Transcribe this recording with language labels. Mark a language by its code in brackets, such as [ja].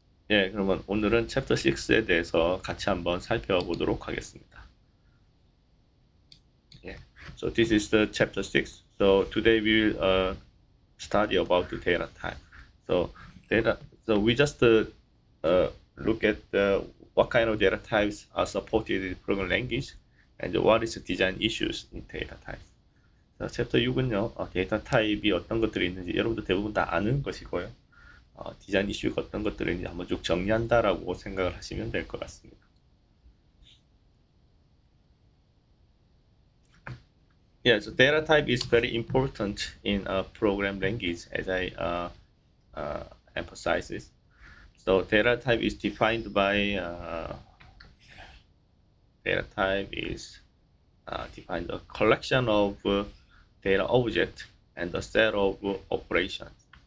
[ko] 예, 그러면 오늘은 챕터 6에 대해서 같이 한번 살펴보도록 하겠습니다. [en] 예. So this is the chapter 6. So today we will study about the data type. So data. So we just look at what kind of data types are supported in program language and what is the design issues in data types. [ko] 자, 챕터 6은요, 데이터 타입이 어떤 것들이 있는지 여러분들 대부분 다 아는 것이고요. 디자인 이슈가 어떤 것들이 있는지 한번 쭉 정리한다라고 생각을 하시면 될 것 같습니다. [en] Yeah, so data type is very important in a program language, as I emphasizes. So data type is defined by data type is defined a collection of data object and a set of operations.